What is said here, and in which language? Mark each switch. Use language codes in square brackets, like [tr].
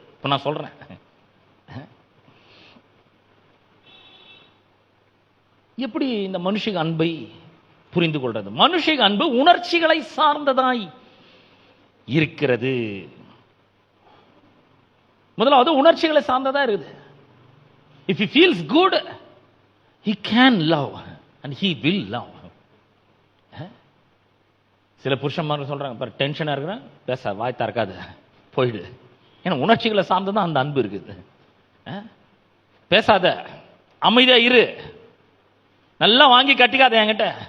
[ta] இப்ப நான் சொல்றேன், எப்படி இந்த மனுஷிக அன்பை புரிந்து கொள்றது? மனுஷிக அன்பு உணர்ச்சிகளை சார்ந்ததாய் இருக்கிறது. முதலாவது உணர்ச்சிகளை சார்ந்ததா இருக்குது. [en] If he feels good, he can love and he will love. [ta] சில புருஷன்மார்கள் சொல்றாங்க, பாரு டென்ஷனா இருக்கிறேன், பேச வாய் திறக்காத, போயிடு. ஏன்னா உணர்ச்சிகளை சார்ந்ததான் அந்த அன்பு இருக்குது. பேசாத, அமைதியா இரு, நல்லா வாங்கி கட்டிக்காத என்கிட்ட.